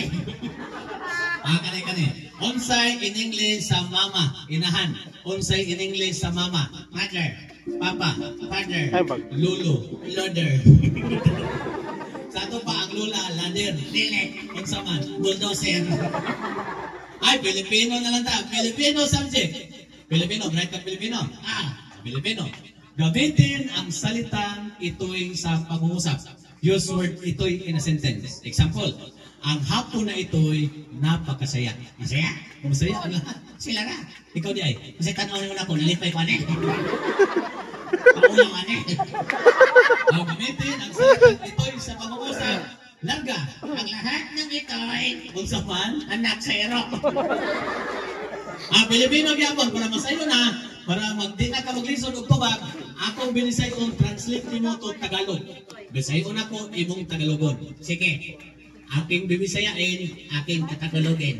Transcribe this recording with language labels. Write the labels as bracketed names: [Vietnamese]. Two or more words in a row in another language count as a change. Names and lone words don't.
[Cebuano] Kanay. Unsay [English] in English [Cebuano] sa mama? Inahan. Unsay [English] in English [Cebuano] sa mama? [English] Mother. [Cebuano] Papa. [English] Father. [Cebuano] Lulu. [English] Loader. [Cebuano] Sa ato pa ang lula, lader. Dili. Unsa man? Bulldozer. Ay, Pilipino na lang ta. Filipino subject. Filipino, bright ka Filipino. Filipino. [Filipino] Gamitin ang salitang ito'y sa pangungusap. [English] Use word ito'y in a sentence. Example, [Filipino] ang hapon na ito'y napakasaya. Masaya. Masaya ang lahat. [Cebuano] Sila na. Ikaw di ay. Kasi tanaw na ko, nalipay ko ane. Paulang ane. [Filipino] Ang gamitin ang salitang ito'y sa pangungusap. [Cebuano] Larga. [Filipino] Ang lahat ng ito'y [Cebuano] Unsa man? anak sa ero. Pilipino gyapon para masayo na, para magdi na ka maglisod og tubag, akong binisayon translate nimo to Tagalog. Bisayon ako imong Tagalogon. Sige. [Filipino] Aking bibisayain, aking Tagalogin.